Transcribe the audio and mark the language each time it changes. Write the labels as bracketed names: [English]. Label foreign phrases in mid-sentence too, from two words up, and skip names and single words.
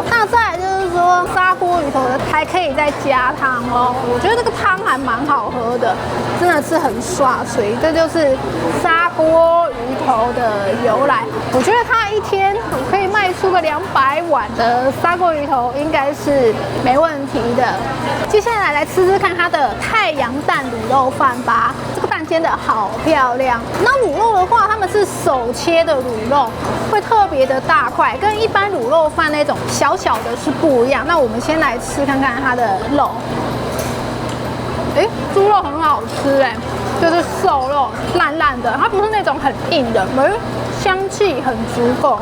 [Chinese] 那再來就是說，砂鍋魚頭的還可以再加湯哦，我覺得這個湯還蠻好喝的，真的是很刷嘴。這就是砂鍋魚頭的由來。我覺得它一天可以賣出個200碗的砂鍋魚頭，應該是沒問題的。接下來來吃吃看它的太陽蛋滷肉飯吧。這個蛋煎得好漂亮。那滷肉的話，他們是手切的滷肉，會特別的大塊，跟一般滷肉飯那種小小的是不一樣。那我們先來吃看看它的肉。豬肉很好吃就是瘦肉爛爛的，它不是那種很硬的，香氣很足夠。